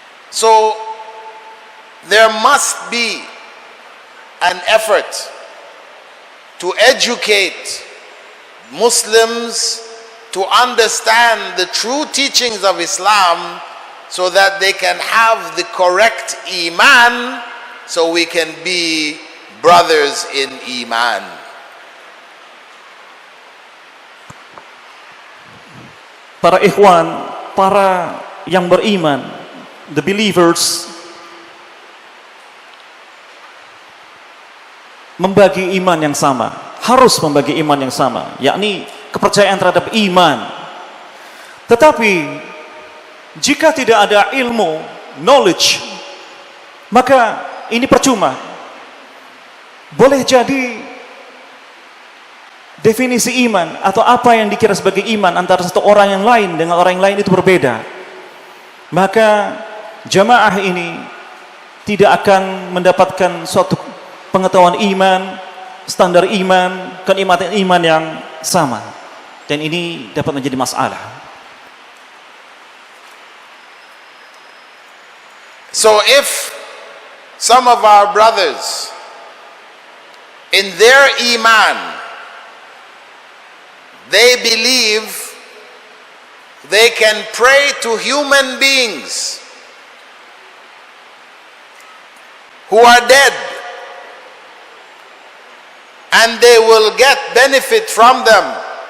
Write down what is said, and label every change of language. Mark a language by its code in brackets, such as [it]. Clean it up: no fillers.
[en] So there must be an effort to educate Muslims to understand the true teachings of Islam so that they can have the correct Iman, so we can be brothers in Iman. [id] Para ikhwan, para yang beriman, [en] the believers, [id] membagi iman yang sama, harus membagi iman yang sama, yakni kepercayaan terhadap iman. Tetapi jika tidak ada ilmu, knowledge, maka ini percuma. Boleh jadi definisi iman atau apa yang dikira sebagai iman antara satu orang yang lain dengan orang yang lain itu berbeda. Maka jamaah ini tidak akan mendapatkan suatu pengetahuan iman, standar iman, kenikmatan iman yang sama. Dan ini dapat menjadi masalah. [en] So if some of our brothers in their Iman, they believe they can pray to human beings who are dead and they will get benefit from them.